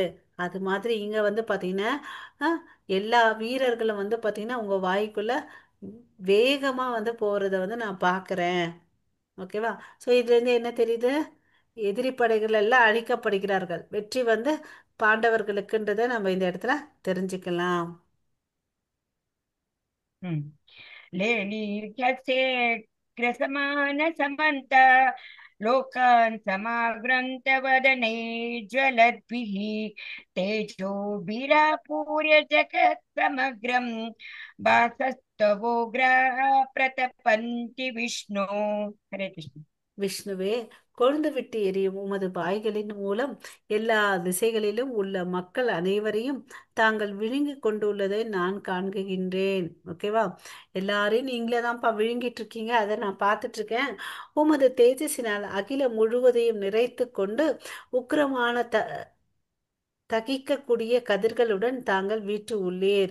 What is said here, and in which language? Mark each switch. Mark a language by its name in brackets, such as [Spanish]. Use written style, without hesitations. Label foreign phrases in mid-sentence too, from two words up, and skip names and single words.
[Tamil] அது மாதிரி இங்க வந்து பாத்தீங்கன்னா எல்லா வீரர்களும் வந்து பாத்தீங்கன்னா உங்க வாய்க்குள்ள வேகமா வந்து போறத வந்து நான் பார்க்கிறேன். ஓகேவா? ஸோ இதுல இருந்து என்ன தெரியுது? எதிரி படைகள் எல்லாம் அழிக்கப்படுகிறார்கள், வெற்றி வந்து பாண்டவர்களுக்குன்றதை நம்ம இந்த இடத்துல தெரிஞ்சுக்கலாம். [Sanskrit] लेलीह्यसे ग्रसमानसमन्त लोकान् समाग्रन्थवदनै ज्वलद्भिः तेजोभिरापूर्य जगत् समग्रम् वासस्तवोग्राः प्रतपन्ति विष्णु। हरे कृष्ण। [Tamil] விஷ்ணுவே, கொழுந்து விட்டு எரியும் உமது வாய்களின் மூலம் எல்லா திசைகளிலும் உள்ள மக்கள் அனைவரையும் தாங்கள் விழுங்கி கொண்டுள்ளதை நான் காண்கின்றேன். ஓகேவா? எல்லாரையும் நீங்களே தான்ப்பா விழுங்கிட்டு இருக்கீங்க, அதை நான் பார்த்துட்டு இருக்கேன். உமது தேஜஸினால் அகிலம் முழுவதையும் நிறைத்து கொண்டு உக்கிரமான தகிக்கக்கூடிய கதிர்களுடன் தாங்கள் வீட்டு உள்ளீர்.